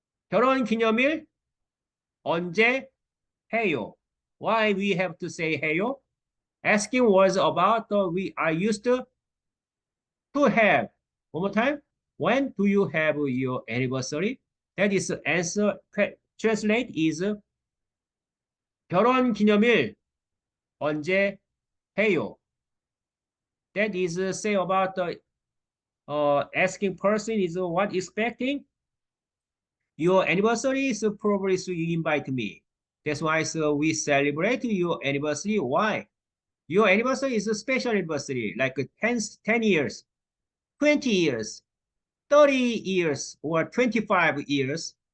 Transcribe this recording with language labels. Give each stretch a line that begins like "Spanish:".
Korean: 결혼 기념일 언제 해요?
English: Why we have to say 해요? Asking was about I used to have. One more time. When do you have your anniversary? That is answer. Translate is
Korean: 결혼 기념일 언제 해요?
English: That is say about the asking person is what expecting. Your anniversary is probably so you invite me. That's why so we celebrate your anniversary. Why? Your anniversary is a special anniversary, like 10 years, 20 years, 30 years, or 25 years.